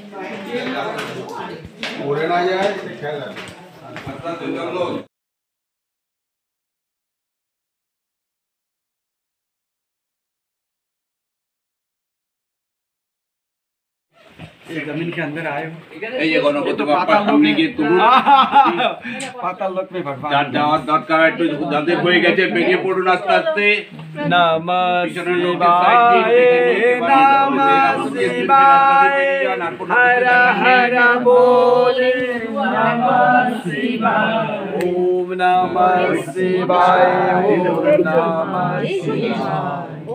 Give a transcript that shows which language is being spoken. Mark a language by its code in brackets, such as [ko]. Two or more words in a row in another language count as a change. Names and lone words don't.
[bn] ওরে না যায় খেলা আপনাদের জন্য। [hi] जमीन के अंदर आए हो, [bn] এই যে গণপতি বাপ্পা সামনে গিয়ে তুলুন। [hi] पाताल लोक में भगवान [bn] যার যাওয়ার দরকার একটু যাদের হয়ে গেছে বেরিয়ে পড়ুন আস্তে আস্তে। [hi] नमः [bn] পিছনের লোকের সাইড দিয়ে [hi] नमः शिवाय, हर हर बोले नमः शिवाय, ओम नमः शिवाय, ओम नमः शिवाय।